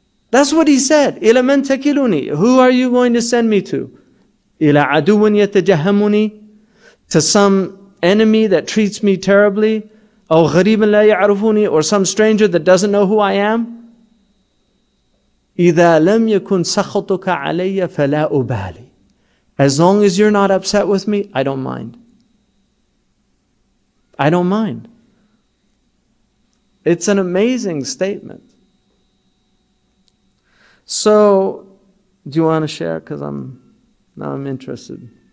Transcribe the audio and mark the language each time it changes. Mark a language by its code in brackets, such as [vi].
[en] That's what he said. [ar] إِلَى مَنْ تَكِلُنِي. [en] Who are you going to send me to? [ar] إِلَى عَدُوٍ يَتَجَهَّمُنِي. [en] To some enemy that treats me terribly. [ar] أو غريب لا يعرفوني, [en] or some stranger that doesn't know who I am. [ar] إذا لم يكن سخطك علي فلا أبالي. [en] As long as you're not upset with me, I don't mind. I don't mind. It's an amazing statement. So, do you want to share? Because now I'm interested.